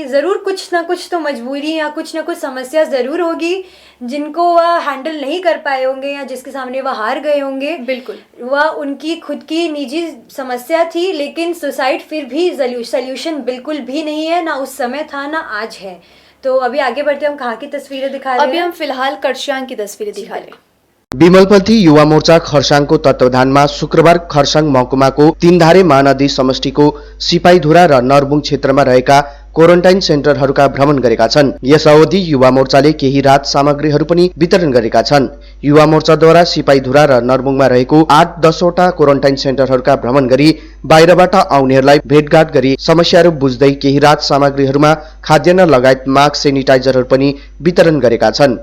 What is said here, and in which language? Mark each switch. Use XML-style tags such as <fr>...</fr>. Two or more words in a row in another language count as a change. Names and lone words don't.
<hi>ज़रूर कुछ ना कुछ तो मजबूरी या कुछ ना कुछ समस्या ज़रूर होगी जिनको वह हैंडल नहीं कर पाए होंगे या जिसके सामने वह हार गए होंगे। बिल्कुल। वह उनकी खुद की निजी समस्या थी, लेकिन सुसाइड फिर भी सल्यूशन बिल्कुल भी नहीं है, ना उस समय था ना आज है। तो अभी आगे बढ़ते हम कहाँ की तस्वीरें दिखा रहे हैं? अभी हम फिलहाल करशांग की तस्वीरें दिखा रहे हैं।</hi> <ne>विमलपन्थी युवा मोर्चा खरसाङको तत्वावधानमा शुक्रबार खरसाङ महकुमाको तीनधारे महानदी समष्टिको सिपाहीधुरा र नरबुङ क्षेत्रमा रहेका क्वारेन्टाइन सेन्टरहरूका भ्रमण गरेका छन्। यस अवधि युवा मोर्चाले केही राहत सामग्रीहरू पनि वितरण गरेका छन्। युवा मोर्चाद्वारा सिपाहीधुरा र नरबुङमा रहेको 8-10 वटा क्वारेन्टाइन सेन्टरहरूका भ्रमण गरी बाहिरबाट आउनेहरूलाई भेटघाट गरी समस्याहरू बुझ्दै केही राहत सामग्रीहरूमा खाद्यान्न लगायत मास्क सेनिटाइजरहरू पनि वितरण गरेका छन्।</ne>